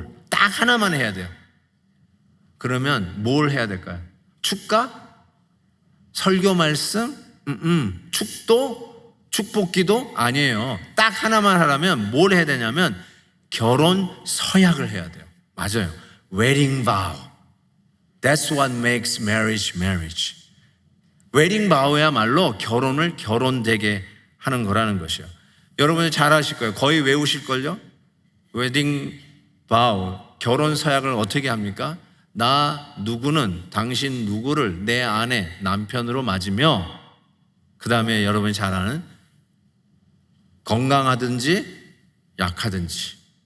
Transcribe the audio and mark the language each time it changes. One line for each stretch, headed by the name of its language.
Korean: 딱 하나만 해야 돼요. 그러면 뭘 해야 될까요? 축가? 설교 말씀? 축도? 축복기도? 아니에요. 딱 하나만 하려면 뭘 해야 되냐면 결혼 서약을 해야 돼요. 맞아요.
English: Wedding vow. That's what makes marriage marriage.
Korean: 웨딩 바우야말로 결혼을 결혼되게 하는 거라는 것이요. 여러분이 잘 아실 거예요. 거의 외우실걸요? 웨딩 바우, 결혼 서약을 어떻게 합니까? 나 누구는 당신 누구를 내 아내, 남편으로 맞으며 그 다음에 여러분이 잘 아는 건강하든지 약하든지